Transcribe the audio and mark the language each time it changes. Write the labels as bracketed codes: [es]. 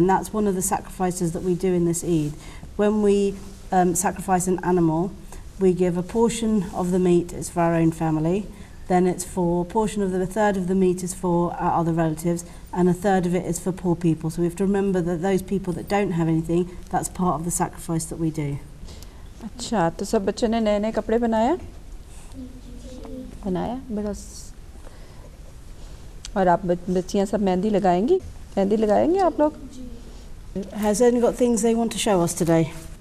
[en] And that's one of the sacrifices that we do in this Eid. When we sacrifice an animal, we give a portion of the meat is for our own family, then it's for a third of the meat is for our other relatives, and a third of it is for poor people. So we have to remember that those people that don't have anything, that's part of the sacrifice that we do. [hi] अच्छा तो सब बच्चों ने नए कपड़े बनाया बड़ा और आप बच्चियां सब मेहंदी लगाएंगी आप लोग? [en] Has anyone got things they want to show us today?